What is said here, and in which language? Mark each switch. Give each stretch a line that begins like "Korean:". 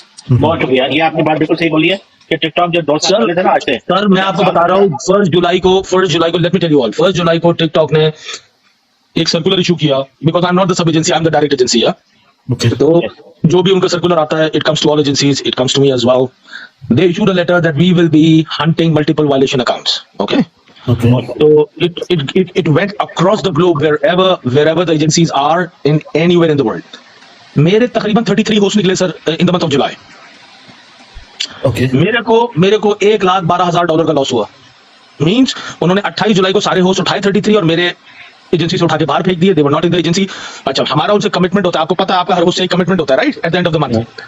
Hindi: बहुत शुक्रिया, ये आपने बात बिल्कुल सही बोली है कि टिकटॉक जो 2 साल पहले था ना आज से। सर मैं आपको बता रहा हूँ 1 जुलाई को
English: let me tell you all,
Hindi: 1 जुलाई को टिकटॉक ने एक सर्कुलर इशू किया,
English: Because I am not the sub agency, I am the direct agency. Okay
Hindi: तो जो भी उनका सर्कुलर आता है,
English: It comes to all agencies, it comes to me as well. They issued a letter that we will be hunting multiple violation accounts. Okay. Okay So it went across the globe wherever the agencies are in anywhere in the world.
Hindi: मेरे तकरीबन 33 host निकले sir
English: In the month of July. Okay
Hindi: मेरे को $1,12,000 का loss हुआ। Means उन्होंने 28 जुलाई को सारे होस्ट उठाए 33 और मेरे एजेंसी से उठा के बाहर फेंक दिए।
English: They were not in the agency.
Hindi: अच्छा हमारा उनसे कमिटमेंट होता है, आपको पता है आपका हर होस्ट से एक कमिटमेंट होता है right,
English: At the end of the month.